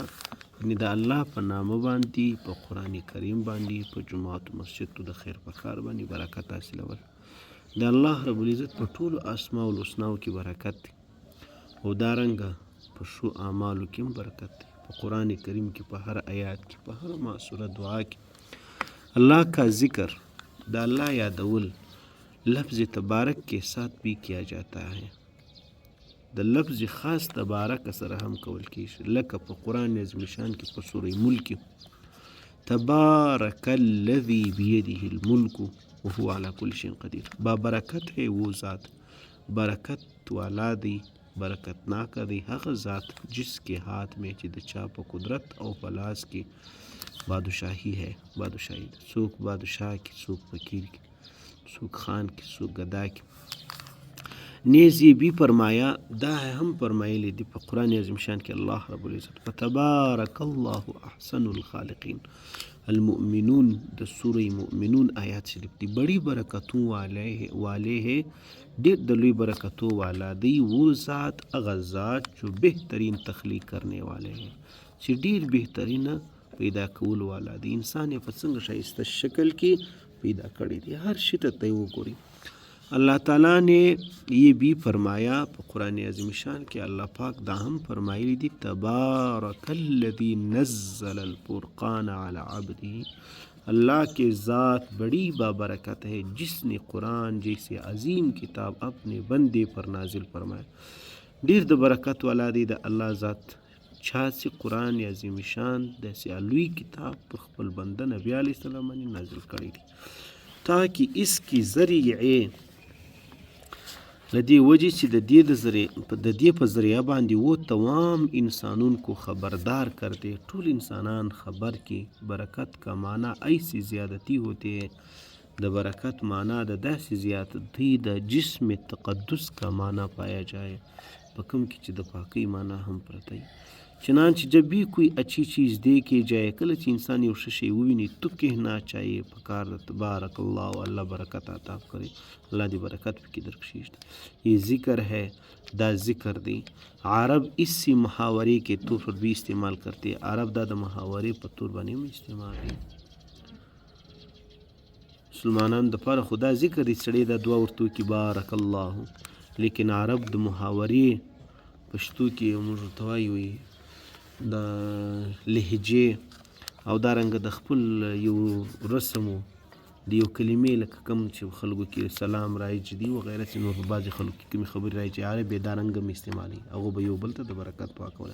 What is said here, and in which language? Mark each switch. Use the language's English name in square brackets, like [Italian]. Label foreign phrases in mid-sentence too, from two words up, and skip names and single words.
[Pashto] یعنی د الله په نامه باندې په قرآن کریم باندې په جماعت و مسجد د خیر په کار باندې برکت حاصلول. د [Arabic] الله رب العزت [Pashto] په ټولو [Arabic] اسماء الحسناو [Pashto] کې برکت دی او دارنګه په شو اعمالو کې هم برکت دی. په قرآن کریم کې په هر آیات کې په هر معصوره دعا کې [Urdu] اللہ کا ذکر [Pashto] د اللہ یادول [Urdu] لفظ تبارک کے ساتھ بھی کیا جاتا ہے. [Pashto] د لفظ خاص تبارک سره هم کول کیږي لکه په قرآن عظیم شان کې په سورة ملک [Arabic] تبارک الذی بیده الملک وهو على كل شيء قدیر. [Urdu] با برکت ہے وہ ذات، [Pashto] برکت والا دی، برکت ناکا دی هغه ذات [Urdu] جس کے ہاتھ میں [Pashto] چې د چا په قدرت او په لاس کې [Urdu] بادشاہی ہے. [Pashto] بادشاہی څوک بادشاہ کی، څوک فقیر کی، څوک خان کی، څوک گدا کی. [Urdu] نیز یہ بھی فرمایا [Pashto] دا ہے ہم فرمائے دی په قرآن عظیم شان کې [Arabic] اللہ رب العزت فتبارک اللہ احسن الخالقین. [Pashto] المؤمنون د سورہ مؤمنون آیات شریف دی [Urdu] بڑی برکتوں والے ہے، [Pashto] ډېر د لوی برکتوں والا دی [Urdu] وہ ذات [Pashto] هغه ذات [Urdu] جو بهترین تخلیق کرنے والے ہیں [Pashto] چې ډېر بهترین پیدا کول والا دی. انسان یې په څنګه ښایسته شکل کې پیدا کړی دی، هر شي ته ته وګوري. [Urdu] اللہ تعالیٰ نے یہ بھی فرمایا قرآن عظیم شان کہ [Pashto] اللہ پاک دا ہم فرمائی دی [Arabic] تبارک الذی نزل الفرقان علی عبدہ. [Urdu] اللہ کے ذات بڑی بابرکت ہے جس نے قرآن جیسے عظیم کتاب اپنے بندے پر نازل فرمایا. [Pashto] ډیر د برکت والا دی د الله ذات چا چې قرآن عظیم شان داسې لوی کتاب پر خپل بنده نبی علیہ السلام باندې نازل کړی دی [Urdu] تاکہ اس کی ذریعے [Pashto] لدی وجہ چې د دې په ذریعہ باندې [Urdu] وہ تمام انسانوں کو خبردار کر دے. [Pashto] ټول انسانان خبر کی [Urdu] برکت کا معنی ایسی زیادتی ہوتے ہیں. [Pashto] د برکت معنی د داسې زیادتی د جسم [Urdu] تقدس کا معنی پایا جائے [Pashto] په کوم کې چې د پاکی معنی هم پرته وي. [Urdu] چنانچہ جب بھی کوئی اچھی چیز دیکھی جائے [Pashto] کله چې انسان یو ښه شی وویني [Urdu] تو کہنا چاہیے [Pashto] پکار د [Arabic] تبارک اللہ [Urdu] اللہ برکت عطا کرے، [Pashto] اللہ دی برکت پکی درکشیش. [Urdu] یہ ذکر ہے [Pashto] دا ذکر دی. [Urdu] عرب اس سے محاورے کے طور پر بھی استعمال کرتے ہیں. [Pashto] عرب دا محاورے په طور باندې هم استعمال دی. مسلمانان د پاره خدا ذکر دی سړی دا دعا ورته کی [Arabic] بارک الله، [Pashto] لیکن عرب د محاورې پښتو کې موږ ورته وایو د لهجې او دارنګه د خپل یو رسمو د یو کلمې لکه کوم چې خلکو کې سلام رایج دي وغیره چې نور په بعضې خلکو کې کومې خبرې رایج عرب یې دارنګه هم استعمالوي هغوی به یو بل ته د برکت دعا کوله.